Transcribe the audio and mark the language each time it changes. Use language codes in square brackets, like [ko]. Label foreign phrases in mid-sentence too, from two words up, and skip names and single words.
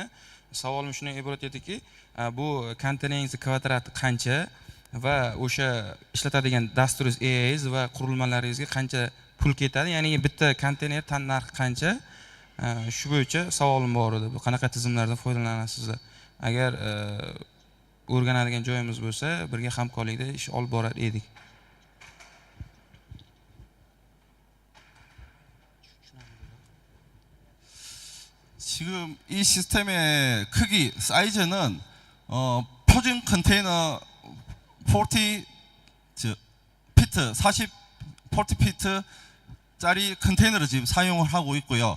[uz] Savolim shundan iborat ediki, bu konteyneringizning kvadrati qancha va o'sha ishlatadigan dasturingiz AIS va qurilmalaringizga qancha pul ketadi, ya'ni bitta konteyner tan narxi qancha? Shu bo'yicha savolim bor edi. Bu qanaqa tizimlardan foydalanasizlar? Agar o'rganadigan joyimiz bo'lsa, birga hamkorlikda ish olib borar edik. [ko] 지금 이 시스템의 크기, 사이즈는 표준 컨테이너 40피트, 40피트짜리 컨테이너를 지금 사용을 하고 있고요.